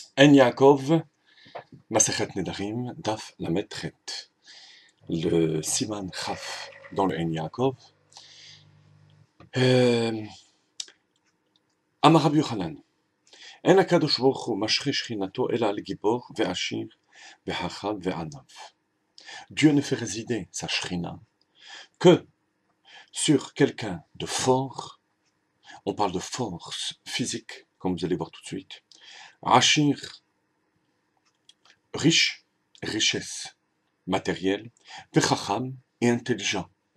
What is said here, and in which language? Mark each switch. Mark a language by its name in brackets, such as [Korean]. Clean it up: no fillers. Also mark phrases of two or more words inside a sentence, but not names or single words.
[Hebrew] עין יעקב, מסכת נדרים, דף למד חית. [French] Le Siman Chaf dans le En Yaakov. [Hebrew] אמר רבי יוחנן. אין הקדוש ברוך הוא משרה שכינתו אלא על גבור ועשיר וחכם ועניו. [French] Dieu ne fait résider sa shrina que sur quelqu'un de fort. On parle de force physique, comme vous allez voir tout de suite. Ashir, riche, richesse matérielle, ve'chacham, et intelligent.